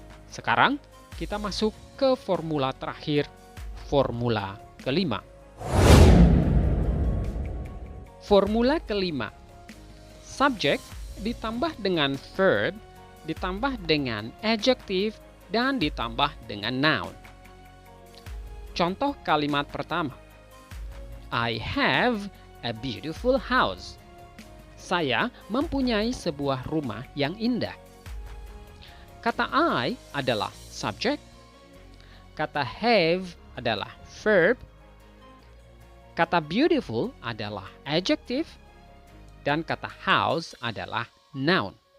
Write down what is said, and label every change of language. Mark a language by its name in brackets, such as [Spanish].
[Indonesian] Sekarang, kita masuk ke formula terakhir, formula kelima. Formula kelima, subjek ditambah dengan verb, ditambah dengan adjective, dan ditambah dengan noun. [English] Contoh kalimat pertama, I have a beautiful house. [Indonesian] Saya mempunyai sebuah rumah yang indah. Kata I adalah subjek, kata have adalah verb, kata beautiful adalah adjective, dan kata house adalah noun.